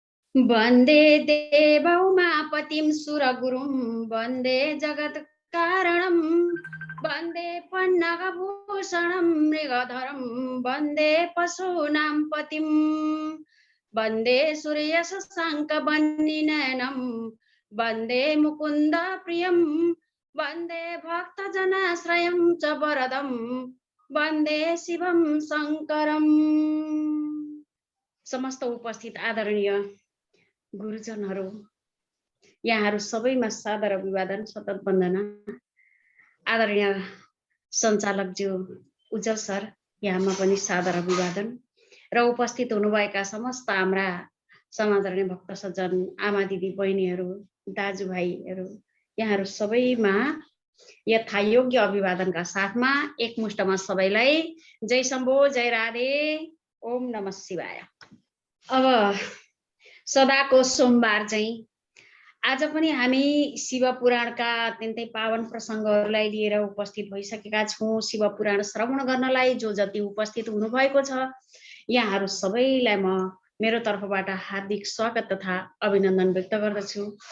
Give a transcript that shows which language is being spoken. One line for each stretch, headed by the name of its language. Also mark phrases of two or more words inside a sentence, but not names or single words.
Sanskrit: वन्दे देवौमापतिं सुरगुरुं वन्दे जगत्कारणं वन्दे पन्नगभूषणं मृगधरं वन्दे पशूनां पतिं वन्दे सूर्यशशाङ्कवह्निनयनं वन्दे मुकुन्दप्रियं वन्दे भक्तजनाश्रयं च वरदं वन्दे शिवं शङ्करम्।
Nepali: समस्त उपस्थित आदरणीय गुरुजनहरू, यहाँहरू सबैमा सादर अभिवादन, सतत वन्दना। आदरणीय सञ्चालकज्यू उज्जवल सर, यहाँमा पनि सादर अभिवादन र उपस्थित हुनुभएका समस्त हाम्रा समादरणीय भक्त सज्जन, आमा दिदी बहिनीहरू, दाजुभाइहरू, यहाँहरू सबैमा यथायोग्य अभिवादनका साथमा एकमुष्टमा सबैलाई जय शम्भो, जय राधे,
Sanskrit: ओम नमः शिवाय।
Nepali: अब सदाको सोमबार चाहिँ आज पनि हामी शिव पुराणका अत्यन्तै पावन प्रसङ्गहरूलाई लिएर उपस्थित भइसकेका छौँ। शिव पुराण श्रवण गर्नलाई जो जति उपस्थित हुनुभएको छ, यहाँहरू सबैलाई म मेरो तर्फबाट हार्दिक स्वागत तथा अभिनन्दन व्यक्त गर्दछु।